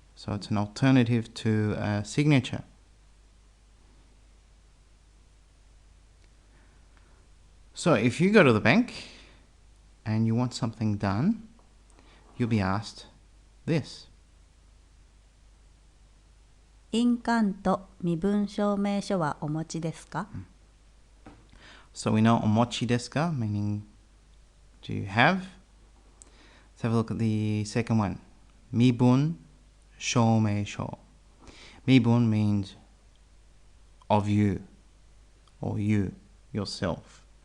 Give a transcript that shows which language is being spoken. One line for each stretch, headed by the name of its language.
English: So it's an alternative to a signature. So if you go to the bank and you want something done, you'll be asked this.
Japanese: 印鑑と身分証明書はお持ちですか
English: So we know
Japanese: omochi desu ka,
English: meaning do you have? Let's have a look at the second one. Mibun shoumeisho. Mibun means of you or you, yourself.